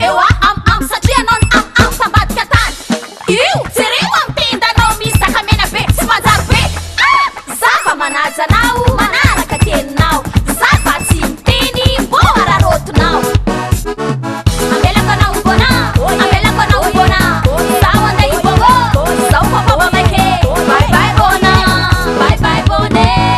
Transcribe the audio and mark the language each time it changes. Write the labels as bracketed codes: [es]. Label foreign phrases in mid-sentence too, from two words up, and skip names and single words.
[mg] Ewa, am, am, satria anao ny am, am, tambadika tany. Io, jereo am tenda anao misy zaka mena be, tsy manjary be. Ah, za fa manaja anao, manaraka teninao. Za fa tsy miteny, mbo ararotonao. Amelako anao bona, amelako anao bona. Zaho andeha hibongo, zaho koa mbo maike. [en] Bye bye bona, bye bye bone.